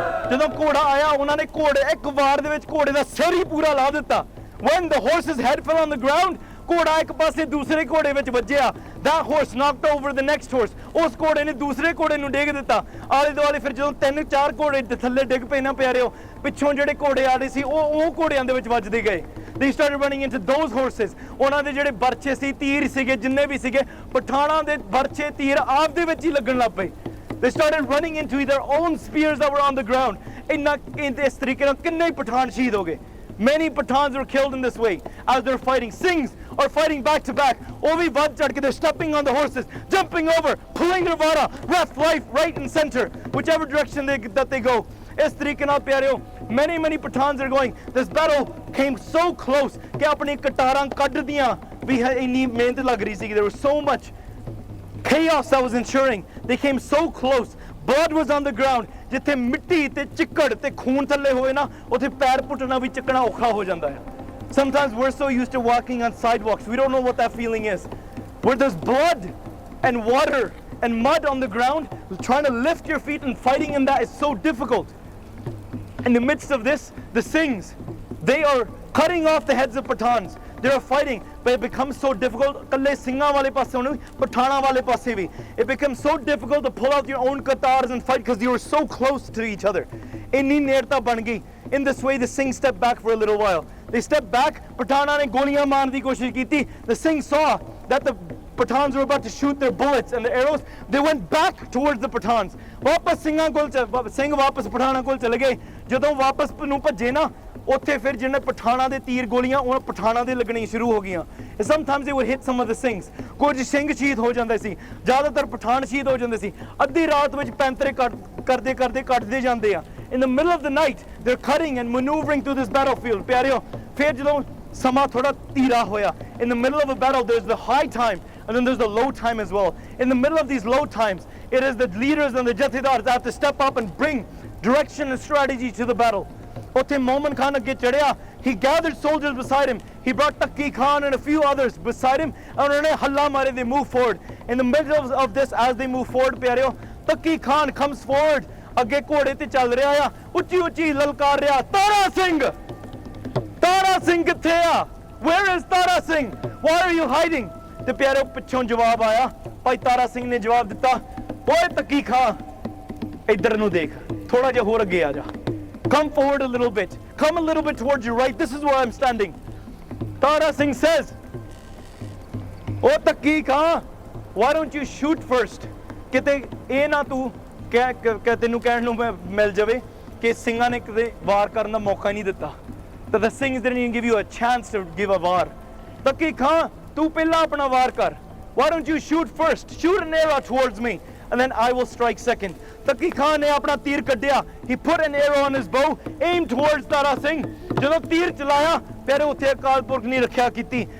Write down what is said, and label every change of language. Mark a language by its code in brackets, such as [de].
[pa] ਜਦੋਂ ਘੋੜਾ ਆਇਆ ਉਹਨਾਂ ਨੇ ਘੋੜੇ ਇੱਕ ਵਾਰ ਦੇ ਵਿੱਚ ਘੋੜੇ ਦਾ ਸਿਰ ਹੀ ਪੂਰਾ ਲਾ ਦਿੱਤਾ. [en] When the horse's head fell on the ground, [pa] ਘੋੜਾ ਇੱਕ ਪਾਸੇ ਦੂਸਰੇ ਘੋੜੇ ਵਿੱਚ ਵੱਜਿਆ. [en] That horse knocked over the next horse. [pa] ਉਸ ਘੋੜੇ ਨੇ ਦੂਸਰੇ ਘੋੜੇ ਨੂੰ ਡੇਗ ਦਿੱਤਾ. ਆਲੇ ਦੁਆਲੇ ਫਿਰ ਜਦੋਂ 3-4 ਘੋੜੇ ਥੱਲੇ ਡਿੱਗ ਪਏ ਨਾ ਪਿਆਰਿਓ, ਪਿੱਛੋਂ ਜਿਹੜੇ ਘੋੜੇ ਆ ਰਹੇ ਸੀ ਉਹ ਘੋੜਿਆਂ ਦੇ ਵਿੱਚ ਵੱਜਦੇ ਗਏ. [en] They started running into those horses. [pa] ਉਹਨਾਂ ਦੇ ਜਿਹੜੇ ਬਰਛੇ ਸੀ, ਤੀਰ ਸੀਗੇ, ਜਿੰਨੇ ਵੀ ਸੀਗੇ, ਪਠਾਣਾਂ ਦੇ ਬਰਛੇ ਤੀਰ ਆਪ ਦੇ ਵਿੱਚ ਹੀ ਲੱਗਣ ਲੱਗ ਪਏ. [en] They started running into their own spears that were on the ground. [pa] ਇਸ ਤਰੀਕੇ ਨਾਲ ਕਿੰਨੇ ਪਠਾਨ ਸ਼ਹੀਦ ਹੋ ਗਏ. [en] Many Pathans were killed in this way as they're fighting. Singhs are fighting back to back. [pa] ਉਹ ਵੀ ਵੱਧ ਚੜ ਕੇ [en] they're stepping on the horses, jumping over, pulling their vara, left, right and center, whichever direction that they go. [pa] ਇਸ ਤਰੀਕੇ ਨਾਲ ਪਿਆਰਿਓ [en] many Pathans are going. This battle came so close [pa] ਕਿ ਆਪਣੀ ਕਟਾਰਾਂ ਕੱਢਦੀਆਂ ਵੀ ਇੰਨੀ ਮਿਹਨਤ ਲੱਗ ਰਹੀ ਸੀ. [en] There was so much chaos that was ensuring. They came so close. Blood was on the ground. [pa] ਜਿੱਥੇ ਮਿੱਟੀ ਤੇ ਚਿੱਕੜ ਤੇ ਖੂਨ ਥੱਲੇ ਹੋਏ ਨਾ, ਉੱਥੇ ਪੈਰ ਪੁੱਟਣਾ ਵੀ ਚੱਕਣਾ ਔਖਾ ਹੋ ਜਾਂਦਾ ਹੈ. [en] Sometimes we're so used to walking on sidewalks, we don't know what that feeling is. Where there's blood and water and mud on the ground, trying to lift your feet and fighting in that is so difficult. In the midst of this, the Singhs, they are cutting off the heads of Pathans. They are fighting, but it becomes so difficult. [pa] ਕੱਲੇ ਸਿੰਘਾਂ ਵਾਲੇ ਪਾਸੇ ਨੂੰ ਪਠਾਣਾ ਵਾਲੇ ਪਾਸੇ ਵੀ. [en] It becomes so difficult to pull out your own qatars and fight because you are so close to each other. [pa] ਇੰਨੀ ਨੇੜਤਾ ਬਣ ਗਈ. [en] In this way, the Singhs stepped back for a little while. They stepped back. [pa] Pathana ਨੇ ਗੋਲੀਆਂ ਮਾਰਨ ਦੀ ਕੋਸ਼ਿਸ਼ ਕੀਤੀ. [en] The Singhs saw that the Pathans were about to shoot their bullets and the arrows. They went back towards the Pathans. [pa] ਵਾਪਸ ਸਿੰਘਾਂ ਕੋਲ ਸਿੰਘ ਵਾਪਸ ਪਠਾਣਾ ਕੋਲ ਚਲੇ ਗਏ. ਜਦੋਂ ਵਾਪਸ ਨੂੰ ਭੱਜੇ ਨਾ, ਉੱਥੇ ਫਿਰ ਜਿਹਨੇ ਪਠਾਣਾ ਦੇ ਤੀਰ ਗੋਲੀਆਂ ਉਹ ਪਠਾਣਾ ਦੇ ਲੱਗਣੀ ਸ਼ੁਰੂ ਹੋ ਗਈਆਂ. [en] Sometimes they would hit some of the Singhs. [pa] ਕੁਝ ਸਿੰਘ ਸ਼ਹੀਦ ਹੋ ਜਾਂਦੇ ਸੀ, ਜ਼ਿਆਦਾਤਰ ਪਠਾਨ ਸ਼ਹੀਦ ਹੋ ਜਾਂਦੇ ਸੀ. ਅੱਧੀ ਰਾਤ ਵਿੱਚ ਪੈਂਤਰੇ ਕਰਦੇ ਕੱਟਦੇ ਜਾਂਦੇ ਆ. [en] In the middle of the night, they're cutting and maneuvering through this battlefield. [pa] ਪਿਆਰਿਓ ਫਿਰ ਜਦੋਂ ਸਮਾਂ ਥੋੜਾ ਧੀਰਾ ਹੋਇਆ, [en] in the middle of a battle there's the high time and then there's the low time as well. In the middle of these low times, it is the leaders and the jathedars that have to step up and bring direction and strategy to the battle. [pa] ਉੱਥੇ ਮੋਮਨ ਖਾਨ ਅੱਗੇ ਚੜਿਆ. [en] He gathered soldiers beside him. He brought Takki Khan and a few others beside him. [pa] And ਉਹਨਾਂ ਨੇ ਹੱਲਾ ਮਾਰੇ. [en] They move forward. In the middle of this, as they move forward, ਪਿਆਰਿਓ, Takki Khan comes forward. [pa] ਅੱਗੇ ਘੋੜੇ ਤੇ ਚੱਲ ਰਿਹਾ ਆ, ਉੱਚੀ ਲਲਕਾਰ ਰਿਹਾ, ਤਾਰਾ ਸਿੰਘ! ਤਾਰਾ ਸਿੰਘ ਕਿੱਥੇ ਆ? [en] Where is Tara Singh? Why are you hiding? [pa] ਤੇ ਪਿਆਰਿਓ ਪਿੱਛੋਂ ਜਵਾਬ ਆਇਆ. ਭਾਈ ਤਾਰਾ ਸਿੰਘ ਨੇ ਜਵਾਬ ਦਿੱਤਾ, ਓਏ ਤੱਕੀ ਖਾਂ, ਇੱਧਰ ਨੂੰ ਦੇਖ, ਥੋੜਾ ਜਿਹਾ ਹੋਰ ਅੱਗੇ ਆ ਜਾ. [en] Come forward a little bit. come a little bit towards your right. This is where I'm standing. Tara Singh says, oh Takki Khan, why don't you shoot first? [pa] ਕਿਤੇ ਇਹ ਨਾ ਤੂੰ ਤੈਨੂੰ ਕਹਿਣ ਨੂੰ ਮਿਲ ਜਾਵੇ ਕਿ ਸਿੰਘਾਂ ਨੇ ਕਿਤੇ ਵਾਰ ਕਰਨ ਦਾ ਮੌਕਾ ਨਹੀਂ ਦਿੱਤਾ ਤਾਂ [en] the Singhs didn't even give you a chance to give a war. [pa] Takki Khan, ਤੂੰ ਪਹਿਲਾਂ ਆਪਣਾ ਵਾਰ ਕਰ. [en] Why don't you shoot first? Shoot an arrow towards me and then I will strike second. [pa] Takki Khan ਨੇ ਆਪਣਾ ਤੀਰ ਕੱਢਿਆ. [en] He put an arrow on his bow, aimed towards Tara Singh. [pa] ਜਦੋਂ ਤੀਰ ਚਲਾਇਆ ਫਿਰ ਉੱਥੇ ਅਕਾਲ ਪੁਰਖ ਨੇ ਰੱਖਿਆ ਕੀਤੀ.